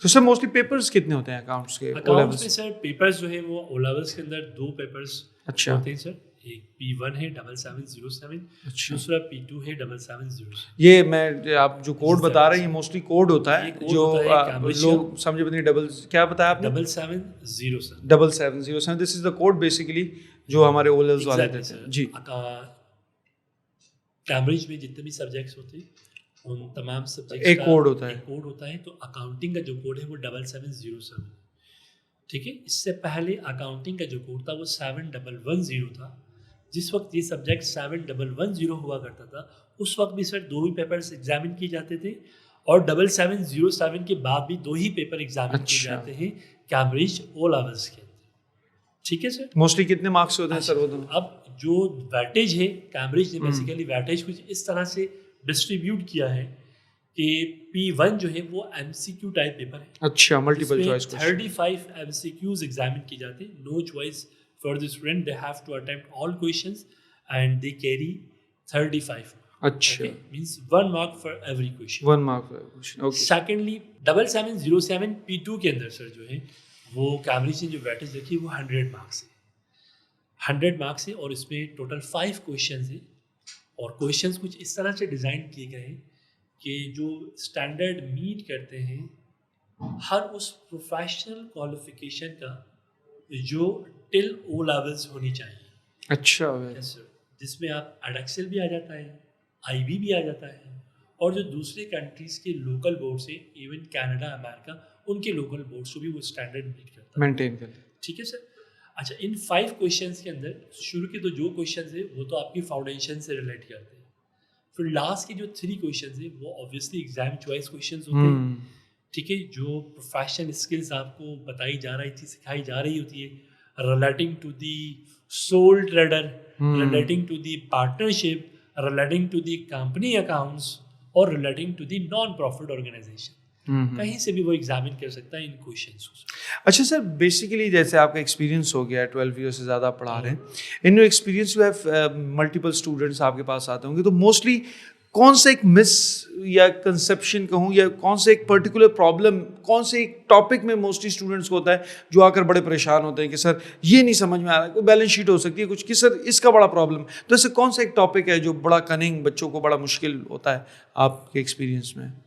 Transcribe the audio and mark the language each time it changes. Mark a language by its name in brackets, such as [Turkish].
[Urdu] تو سر mostly papers کتنے ہوتے ہیں اکاؤنٹس کے؟ اکاؤنٹس میں سر پیپرز جو ہے وہ او لیولس کے اندر 2 پیپرز ہوتے ہیں سر. ایک P1 ہے 7707, دوسرا P2 ہے 7707. یہ میں آپ جو کوڈ بتا رہے ہیں یہ موسٹلی کوڈ ہوتا ہے جو لوگ سمجھے بتائیں. ڈبل کیا بتایا آپ نے؟ 7707. 7707 [English] this is the code [Urdu] بیسیکلی جو ہمارے او لیولز والے دیتے ہیں. جی. کیمبرج میں جتنے بھی سبجیکٹس ہوتے ہیں ان تمام سبجیکٹس ایک کوڈ ہوتا ہے. کوڈ ہوتا ہے. تو اکاؤنٹنگ کا جو کوڈ ہے وہ 7707. ٹھیک ہے. اس سے پہلے اکاؤنٹنگ کا جو کوڈ تھا وہ 7110 تھا. جس وقت یہ سبجیکٹ 7110 ہوا کرتا تھا اس وقت بھی سر 2 ہی پیپرز ایگزامن کیے جاتے تھے اور 7707 کے بعد بھی 2 ہی پیپر ایگزامن کیے جاتے ہیں کیمبرج او لیولس کے اندر. ٹھیک ہے سر. موسٹلی کتنے مارکس ہوتے ہیں سر وہ دونوں؟ اب جو ویٹیج ہے کیمبرج نے بیسیکلی ویٹیج کچھ اس طرح سے ڈسٹریبیوٹ کیا ہے کہ P1 جو ہے وہ MCQ ٹائپ پیپر ہے. اچھا. Multiple choice. 35 MCQs ایگزامن کی جاتے ہیں. No choice [English] for the student, they have to attempt all questions and they carry 35. اچھا. Okay? Means 1 mark for every question. 1 mark for every question. Okay. [Urdu] Secondly 7707 P2 کے اندر سر جو ہے وہ Cambridge نے جو ویٹیج رکھی وہ 100 مارکس ہے. 100 مارکس ہے اور اس میں ٹوٹل 5 کویشچنز ہیں اور کویشچنز کچھ اس طرح سے ڈیزائن کیے گئے ہیں کہ جو اسٹینڈرڈ میٹ کرتے ہیں ہر اس پروفیشنل کوالیفیکیشن کا جو ٹل او لیولس ہونی چاہیے. اچھا. جس میں آپ ایڈیکسل بھی آ جاتا ہے, IB بھی آ جاتا ہے اور جو دوسرے کنٹریز کے لوکل بورڈس ہیں ایون کینیڈا امریکہ ان کے لوکل بورڈس کو بھی وہ اسٹینڈرڈ میٹ کرتا ہے, مینٹین کرتا ہے. ٹھیک ہے سر. اچھا ان 5 کویشچنس کے اندر شروع کے تو جو کویشچنز ہیں وہ تو آپ کی فاؤنڈیشن سے ریلیٹ کرتے ہیں. پھر لاسٹ کے جو 3 کویشچنز ہیں وہ اوبیسلی ایگزام چوائس کویشچنز ہوتے ہیں. ٹھیک ہے. جو پروفیشنل اسکلز آپ کو بتائی جا رہی تھی, سکھائی جا رہی ہوتی ہے [English] relating to the sole trader, relating to the partnership, relating to the company accounts اور relating to the non-profit organization. [Urdu] کہیں سے بھی وہ ایگزامن کر سکتا ہے ان کویشچنس کو. اچھا سر, بیسیکلی جیسے آپ کا ایکسپیرینس ہو گیا ہے 12 ایئر سے زیادہ پڑھا رہے ہیں, [English] in your experience you have multiple students [Urdu] آپ کے پاس آتے ہوں گے, تو موسٹلی کون سے ایک مس یا کنسیپشن کہوں یا کون سے ایک پرٹیکولر پرابلم کون سے ایک ٹاپک میں موسٹلی اسٹوڈنٹس کو ہوتا ہے جو آ کر بڑے پریشان ہوتے ہیں کہ سر یہ نہیں سمجھ میں آ رہا ہے. کوئی بیلنس شیٹ ہو سکتی ہے کچھ کہ سر اس کا بڑا پرابلم, تو ایسے کون سا ایک ٹاپک ہے جو بڑا کننگ بچوں کو بڑا مشکل ہوتا ہے آپ کے ایکسپیرینس میں؟